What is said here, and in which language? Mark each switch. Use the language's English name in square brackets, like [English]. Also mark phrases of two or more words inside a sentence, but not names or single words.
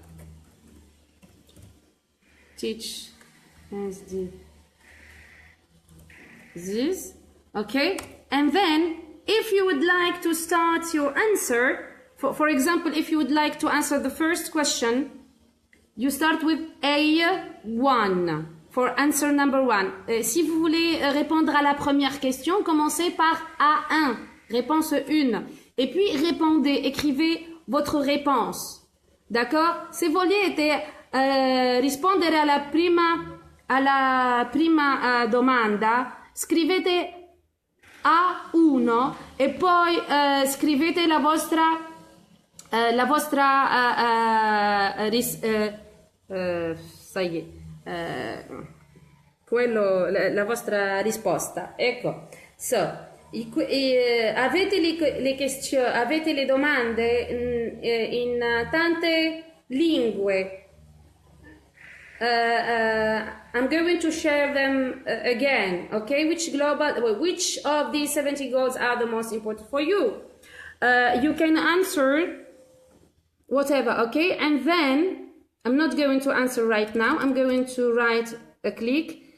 [English] Teach SDGs, okay? And then if you would like to start your answer, for example, if you would like to answer the first question, you start with A1 for answer number 1. [French] Si vous voulez répondre à la première question, commencez par A1, réponse 1. Et puis répondez, écrivez votre réponse. D'accord? [Italian] Se volete rispondere alla prima alla prima domanda scrivete A1 e poi scrivete la vostra la vostra risposta. Ecco, avete le question, avete le domande in tante lingue. [English] I'm going to share them again, okay? Which of these 70 goals are the most important for you? You can answer whatever, okay? And then, I'm not going to answer right now. I'm going to write a click.